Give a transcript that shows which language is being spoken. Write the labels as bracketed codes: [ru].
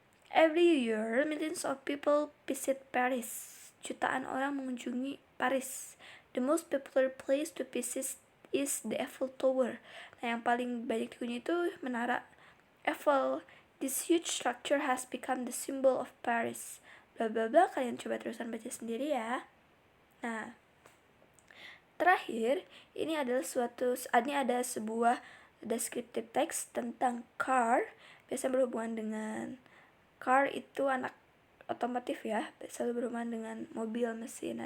[en] Every year, millions of people visit Paris. [id] Jutaan orang mengunjungi Paris. [en] The most popular place to visit is the Eiffel Tower. [id] Nah, yang paling banyak dikunjungi itu menara Eiffel. [en] This huge structure has become the symbol of Paris. [id] Bla bla bla, kalian coba terusan baca sendiri ya. Nah, terakhir, ini ada sebuah descriptive text tentang car. Biasa berhubungan dengan car itu anak otomotif ya, selalu berhubungan dengan mobil, mesin.